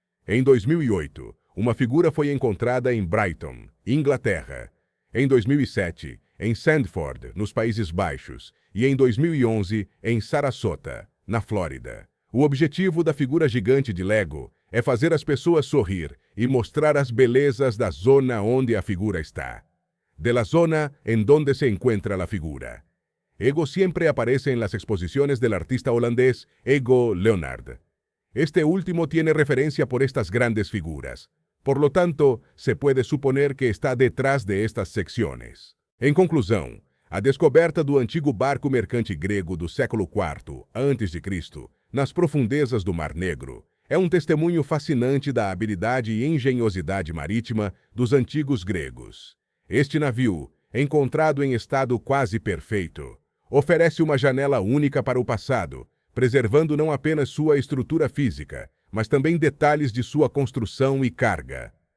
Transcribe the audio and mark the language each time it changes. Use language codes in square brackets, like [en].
[pt] Em 2008, uma figura foi encontrada em Brighton, Inglaterra. Em 2007, em Sandford, nos Países Baixos, e em 2011, em Sarasota, na Flórida. O objetivo da figura gigante de Lego é fazer as pessoas sorrir e mostrar as belezas da zona onde a figura está. [es] De la zona en donde se encuentra la figura. Ego siempre aparece en las exposiciones del artista holandés Ego Leonard. Este último tiene referencia por estas grandes figuras. Por lo tanto, se puede suponer que está detrás de estas secciones. [pt] Em conclusão, a descoberta do antigo barco mercante grego do século IV a.C., nas profundezas do Mar Negro, é um testemunho fascinante da habilidade e engenhosidade marítima dos antigos gregos. Este navio, encontrado em estado quase perfeito, oferece uma janela única para o passado, preservando não apenas sua estrutura física, mas também detalhes de sua construção e carga.